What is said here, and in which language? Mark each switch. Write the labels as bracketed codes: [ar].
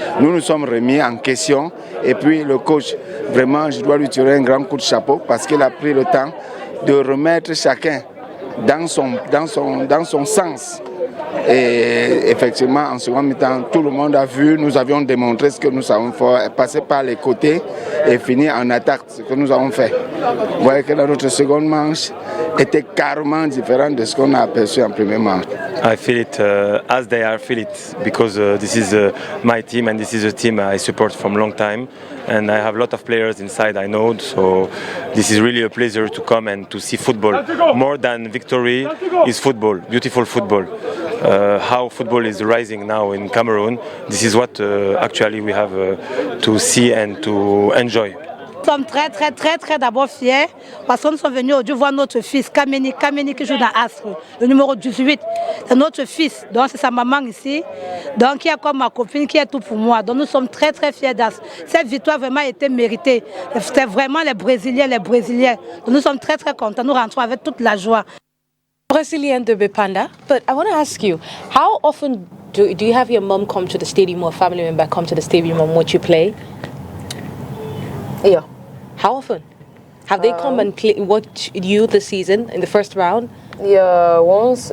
[fr] Nous nous sommes remis en question et puis le coach, vraiment je dois lui tirer un grand coup de chapeau parce qu'il a pris le temps de remettre chacun dans son sens. Et effectivement, en second mi-temps, tout le monde a vu, nous avions démontré ce que nous savons faire, passer par les côtés et finir en attaque, ce que nous avons fait. Vous voyez que notre seconde manche était carrément différente de ce qu'on a aperçu en première manche. [en] I feel it as they are feel it because this is my team and this is a team I support from a long time and I have a lot of players inside I know, so this is really a pleasure to come and to see football. More than victory is football, beautiful football. How football is rising now in Cameroon, this is what actually we have to see and to enjoy. [fr] Nous sommes très d'abord fiers parce que nous sommes venus aujourd'hui voir notre fils Kameni qui joue dans Astre, le numéro 18. C'est notre fils, donc c'est sa maman ici, donc qui est comme ma copine, qui est tout pour moi. Donc nous sommes très fiers d'Astre. Cette victoire vraiment a été méritée. C'était vraiment les Brésiliens. Donc nous sommes très contents. Nous rentrons avec toute la joie. [en] Brazilian de Bepanda, but I want to ask you, how often do you have your mom come to the stadium or a family member come to the stadium and watch you play? Yeah. How often? Have they come and watch you this season in the first round? Yeah, once.